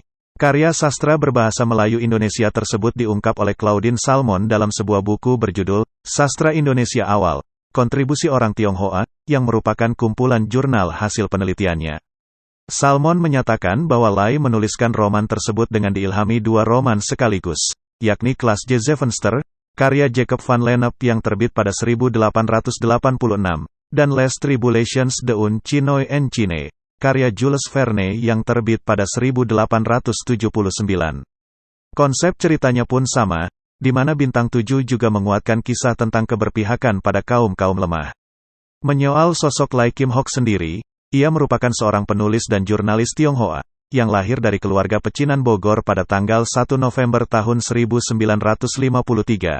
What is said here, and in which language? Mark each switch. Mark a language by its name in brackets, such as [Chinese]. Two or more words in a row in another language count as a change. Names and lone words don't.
[Indonesian] Karya sastra berbahasa Melayu Indonesia tersebut diungkap oleh Claudine Salmon dalam sebuah buku berjudul Sastra Indonesia Awal, Kontribusi Orang Tionghoa, yang merupakan kumpulan jurnal hasil penelitiannya. Salmon menyatakan bahwa Lai menuliskan roman tersebut dengan diilhami 2 roman sekaligus, yakni Kelas J. Zevenster, karya Jacob van Lennep yang terbit pada 1886, dan Les Tribulations d'un Chinois en Chine, karya Jules Verne yang terbit pada 1879. Konsep ceritanya pun sama, di mana Bintang 7 juga menguatkan kisah tentang keberpihakan pada kaum-kaum lemah. Menyoal sosok Lai Kim Hock sendiri, ia merupakan seorang penulis dan jurnalis Tionghoa, yang lahir dari keluarga pecinan Bogor pada tanggal 1 November tahun 1953.